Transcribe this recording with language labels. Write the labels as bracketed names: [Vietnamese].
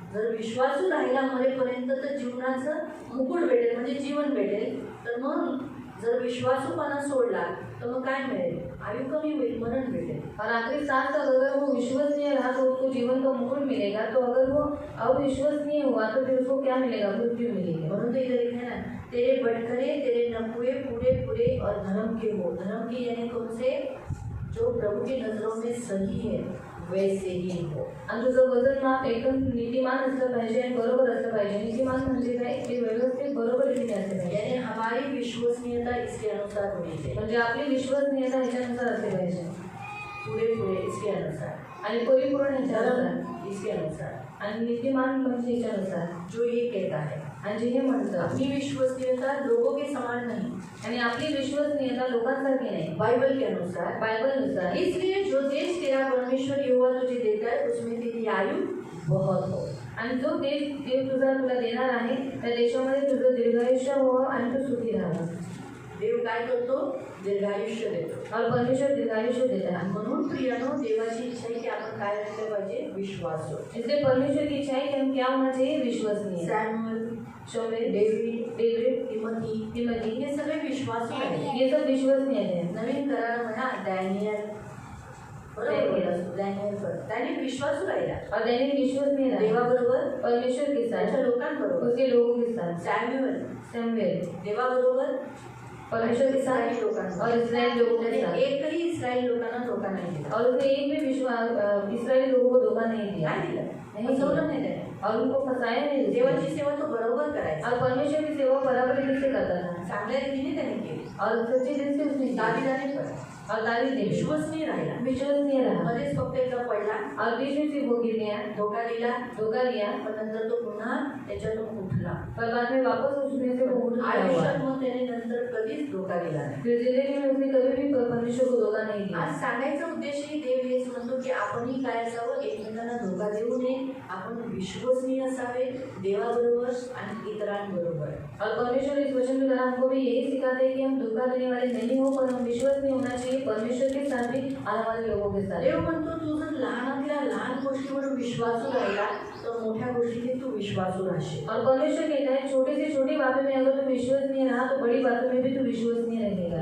[Marathi] जर विश्वासू राहिला मरेपर्यंत तर जीवनाचं मुकुट भेटेल, म्हणजे जीवन भेटेल. तर मग जर विश्वासूपणा सोडला तर मग काय मिळेल, आयु कमी होईल, मरण भेटेल. [Hindi] और आखिरी सांस तक अगर वो विश्वसनीय रहा तो उसको जीवन का मुकुट मिलेगा. तो अगर वो अविश्वसनीय हुआ तो फिर उसको क्या मिलेगा, मृत्यु मिलेगी. म्हणून तो इधर लिखा है ना, तेरे बटखरे तेरे नपुए पूरे पूरे और धर्म के हो. धर्म के यानी कौन से, जो प्रभु की नजरों में सही है वैसे ही हो. [Marathi] आणि तुझं वजन माप एकदम नीतिमान असलं पाहिजे आणि बरोबर असलं पाहिजे. नीतिमान म्हणजे काय, ते व्यवस्थित बरोबर रीतीने असले पाहिजे. [Hindi] यानी हमारी विश्वसनीयता इसके अनुसार होनी चाहिए. [Marathi] म्हणजे आपली विश्वसनीयता ह्याच्यानुसार असली पाहिजे. [Hindi] पूरे पूरे इसके अनुसार, [Marathi] आणि परिपूर्ण ह्याच्यानुसार, [Hindi] धर्म इसके अनुसार, [Marathi] आणि नीतिमान म्हणजे ह्याच्यानुसार. [Hindi] जो ये कहता है [Marathi] आणि जे हे म्हणतं, [Hindi] अपनी विश्वसनीयता लोगों के समान नहीं, [Marathi] आणि आपली विश्वसनीयता लोकांसारखी नाही, [Hindi] बाइबल के अनुसार. [Marathi] बायबलनुसार. [Hindi] इसलिए जो देश तेरा परमेश्वर यहोवा तुझे देता है उसमें तेरी आयु बहुत हो. [Marathi] आणि जो देश देव तुला देणार आहे त्या देशामध्ये तुझं दीर्घायुष्य हो आणि तू सुखी राहा. देव काय करतो, दीर्घायुष्य देतो. [Hindi] और परमेश्वर दीर्घायुष्य देता है. [Marathi] म्हणून प्रियानो, देवाची इच्छा आहे की आपण काय राहिलं पाहिजे, विश्वासू. [Hindi] इसलिए परमेश्वर की इच्छा है कि हम क्या होना चाहिए, विश्वसनीय. सैमुअल, शमूएल, [Marathi] डेविड, तिमोथी, हे सगळे विश्वासू आहेत. [Hindi] ये सब विश्वसनीय है. [Marathi] नवीन करार म्हणा डॅनियल, डॅनियल त्याने विश्वासू राहिला. [Hindi] और दैनिक विश्वसनीय रहा [Marathi] देवाबरोबर, [Hindi] परमेश्वर के [Marathi] त्याच्या [Hindi] साथ, [Marathi] लोकांबरोबर. [Hindi] उसके लोगों के साथ. [Marathi] सॅम्युएल [Hindi] शमूएल [Marathi] देवाबरोबर, [Hindi] परमेश्वर के साथ [Marathi] इस्राएली लोकांबरोबर. [Hindi] और इस्राएल लोगों के [Marathi] त्याने [Hindi] साथ. [Marathi] एकही इस्राएली लोकांना धोका नाही दिला. [Hindi] और उसने एक भी इस्राएली लोगों को धोखा नहीं दिया. [Marathi] काय दिलं, [Hindi] नहीं [Marathi] फसवलं [Hindi] दिया. [Marathi] नाही त्याने. [Hindi] और उनको फंसाया नहीं उसने. [Marathi] देवाची सेवा तो बरोबर करायचा, [Hindi] और परमेश्वर की सेवा बराबर रीति से करता था. [Marathi] चांगल्या रीतीने त्याने केली. [Hindi] और सच्ची दिल से उसने किया. [Marathi] दाविदाने पण [Hindi] और दावीद ने [Marathi] विश्वसनीय राहिला. [Hindi] विश्वसनीय रहा. [Marathi] मध्येच फक्त एकदा पडला, [Hindi] और बीच में से वो गिर गया, [Marathi] धोका दिला, [Hindi] धोखा दिया. [Marathi] पण नंतर तो पुन्हा त्याच्यातून उठला. [Hindi] पर बाद में वापस उसमें से वो उठ गया हुआ. [Marathi] आयुष्यात मग त्याने नंतर कधीच धोका दिला नाही. [Hindi] फिर जिंदगी में उसने कभी भी परमेश्वर को धोखा नहीं दिया. [Marathi] आज सांगायचा उद्देशही देव हेच म्हणतो की आपणही काय असावं, एकमेकांना धोका देऊ नये, आपण विश्वसनीय असावे देवाबरोबर आणि इतरांबरोबर. [Hindi] और परमेश्वर इस वचन के द्वारा हमको भी यही सिखाते हैं कि हम धोखा देने वाले नहीं हो, पर हम विश्वसनीय होना चाहिए परमेश्वर के साथ भी आने वाले लोगों के साथ. [Marathi] देव म्हणतो तू जर लहानातल्या लहान गोष्टीवर विश्वासू राहिला तर मोठ्या गोष्टीने तू विश्वासू राहशील. [Hindi] और परमेश्वर कहता है छोटी से छोटी बातों में अगर तू विश्वसनीय रहा तो बड़ी बातों में भी तू विश्वसनीय रहेगा.